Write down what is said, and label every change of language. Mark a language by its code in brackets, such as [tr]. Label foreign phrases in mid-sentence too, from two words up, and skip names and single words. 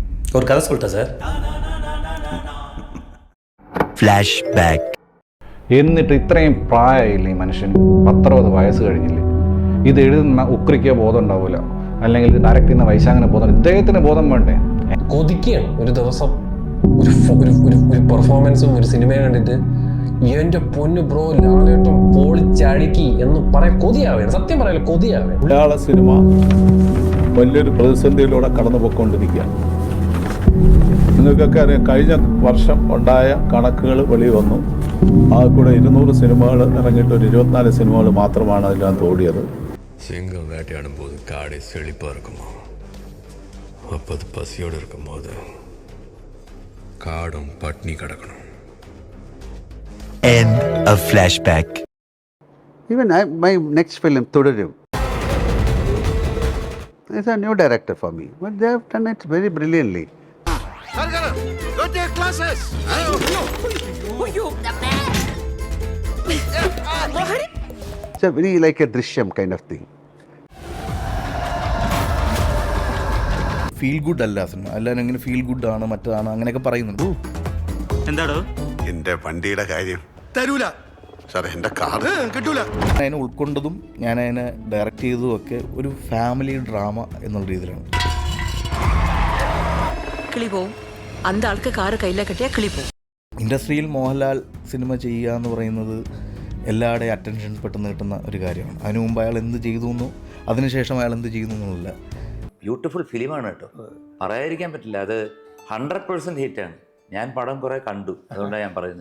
[ta] ஒரு கதை சொல்லிட்டா சார். [en] flash back. [ml] എന്നിട്ട് ഇത്രയും പ്രായമായില്ലേ ഈ മനുഷ്യന്, 10-60 വയസ്സ് കഴിഞ്ഞില്ലേ? ഇത് എഴുതുന്ന ഉക്രിക്ക് ബോധം ഉണ്ടാവില്ല, അല്ലെങ്കിൽ ഡയറക്റ്റ് ചെയ്യുന്ന വൈശാഖിന് ബോധം, ഇദ്ദേഹത്തിന് ബോധം വേണ്ടേ? കൊതിക്കുകയാണ് ഒരു ദിവസം ഒരു പെർഫോമൻസും ഒരു സിനിമയും കണ്ടിട്ട് എന്റെ പൊന്നു ബ്രോ ലാലേട്ടൻ പൊളിച്ചടുക്കി എന്ന് പറയാൻ കൊതിയാവുകയാണ്. സത്യം പറയാലോ, കൊതിയാവുകയാണ്. മലയാള സിനിമ വലിയൊരു പ്രതിസന്ധിയിലൂടെ കടന്നു പോയിക്കൊണ്ടിരിക്കുകയാണ്. നിങ്ങൾക്കൊക്കെ അറിയാം, കഴിഞ്ഞ വർഷം ഉണ്ടായ കണക്കുകൾ വെളി വന്നു. ആ കൂടെ 200 സിനിമകൾ ഇറങ്ങിയിട്ട് ഒരു 24 സിനിമകൾ മാത്രമാണ് അതിനകത്ത് ഓടിയത്. [ta] சிங்கம் வேட்டையாடும் போது காடை செழிப்பாக இருக்குமா, அப்போது பசியோடு இருக்கும்போது காடும் பட்னி கிடக்கணும். [en] End of flashback. Even my next film, Thudurum, is a new director for me, but they have done it very brilliantly. Go take classes. It's a very like a Drishyam kind of thing. feel good [ml] അല്ല സിനിമ. എല്ലാവരും ഇങ്ങനെ [en] feel good [ml] ആണ്, മറ്റതാണ്, അങ്ങനെയൊക്കെ പറയുന്നുണ്ട്. എന്താടോ എന്റെ വണ്ടിയുടെ കാര്യം തരൂല സാറേ, എന്റെ കാർ കിട്ടൂല. അതിനെ ഉൾക്കൊണ്ടതും ഞാൻ അതിനെ ഡയറക്റ്റ് ചെയ്തതും ഒക്കെ ഒരു [en] family drama [ml] എന്നുള്ള രീതിയിലാണ്. [ta] அந்த ஆளுக்கு காரை கையில் கட்டியா கிளிப்போம். [ml] ഇൻഡസ്ട്രിയിൽ മോഹൻലാൽ സിനിമ ചെയ്യുക എന്ന് പറയുന്നത് എല്ലാവരുടെയും അറ്റൻഷൻ പെട്ടെന്ന് കിട്ടുന്ന ഒരു കാര്യമാണ്. അതിനു മുമ്പ് അയാൾ എന്ത് ചെയ്തു എന്നോ അതിനുശേഷം അയാൾ എന്ത് ചെയ്യുന്നു എന്നല്ല. ബ്യൂട്ടിഫുൾ ഫിലിമാണ് കേട്ടോ, പറയാതിരിക്കാൻ പറ്റില്ല. അത് 100% ഹിറ്റാണ്. ഞാൻ പടം കുറെ കണ്ടു, അതുകൊണ്ടാണ് ഞാൻ പറയുന്നത്.